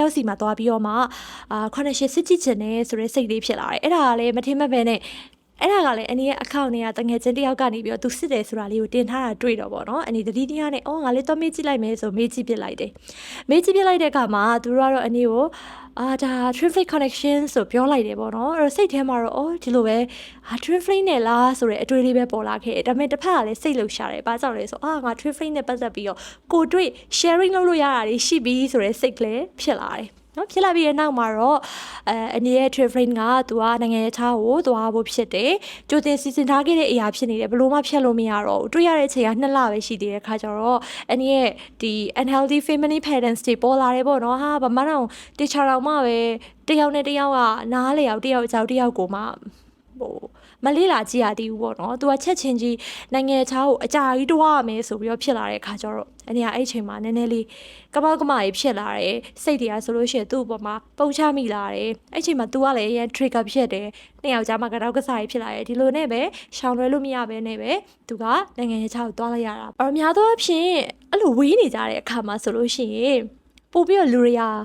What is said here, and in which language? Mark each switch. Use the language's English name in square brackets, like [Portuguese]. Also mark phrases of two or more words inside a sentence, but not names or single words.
[Burmese] က်စီမှာသွားပြီးတော့မှခုနှစ်ရှစ်စစ်ကြည့်ချင်တယ်ဆိုတဲ့စိတ်လေးဖြစ်လာတယ်အဲ့ဒါကလည်းမထင်မှတ်ပဲနဲ့အဲ့ဒါကလည်းအနီရဲ့အကောင့်တွေကတငယ်ချင်းတယောက်ကနေပြီးတော့သူစစ်တယ်ဆိုတာလေးကိုတင်ထားတာတွေ့တော့ပေါ့နော်အနီတတိတရားနဲ့ငါလေးတော့မေးကြည့်လိုက်မယ်ဆိုမေးကြည့်ပြလိုက်တယ်မေးကြည့်ပြလိုက်တဲ့အခါမှာသူတို့ကတော့အနီကိုဒါ [English] twin flame connection [Burmese] ဆိုပြောလိုက် တယ်ပေါ့နော်အဲ့တော့စိတ်ထဲမှာတော့ဒီလိုပဲ [English] twin flame [Burmese] နဲ့လားဆိုတဲ့အတွေ့အလေးပဲပေါ်လာခဲ့တယ်ဒါပေမဲ့တစ်ဖက်ကလည်းစိတ်လှုပ်ရှားတယ်ဘာကြောင့်လဲဆိုငါ [English] twin flame [Burmese] နဲ့ပတ်သက်ပြီးတော့ကိုတွေ့ sharing လုပ်လို့ရတာတွေရှိပြီဆိုတဲ့စိတ်ကလေးဖြစ်လာတယ်နော်ဖြစ်လာပြီးတဲ့နောက်မှာ တော့အနီရဲ့ [English] twin flame [Burmese] ကသူကနိုင်ငံခြားကိုသွားဖို့ဖြစ်တယ်ကြိုတင်စီစဉ်ထားခဲ့တဲ့အရာဖြစ်နေတယ်ဘလို့မှဖျက်လို့မရတော့ဘူးတွေ့ရတဲ့အချိန်က2လပဲရှိသေးတဲ့ခါကျတော့အနီရဲ့ဒီ [English] unhealthy family patterns [Burmese] တွေပေါ်လာတယ်ပေါ့နော်ဘာမှတော့တခြားတော့မှပဲတယောက်နဲ့တယောက်ကနားလေအောင်တယောက်အကြောက်တယောက်ကိုမှဟိုမလေးလာကြ ည့်ရသေးဘူးပေါ့နော်သူကချက်ချင်းကြီးနိုင်ငံခြားကိုအကြာကြီးတွားရမယ်ဆိုပြီးတော့ဖြစ်လာတဲ့အခါကျတော့အနီကအဲ့ချိန်မှာနည်းနည်းလေးကပောက်ကမကြီးဖြစ်လာတယ်စိတ်တရားဆိုလို့ရှိရင်သူ့အပေါ်မှာပုံချမိလာတယ်အဲ့ချိန်မှာ तू ကလည်းရန် trigger ဖြစ်တယ်နှစ်ယောက်ကြားမှာကတော့ကစားရေးဖြစ်လာတယ်ဒီလိုနဲ့ပဲရှောင်လွဲလို့မရဘဲနဲ့ပဲ तू ကနိုင်ငံခြားကိုတွားလိုက်ရတာအများသောအားဖြင့်အဲ့လိုဝေးနေကြတဲ့အခါမှာဆိုလို့ရှိရင်ပို့ပြီးတော့လူတွေက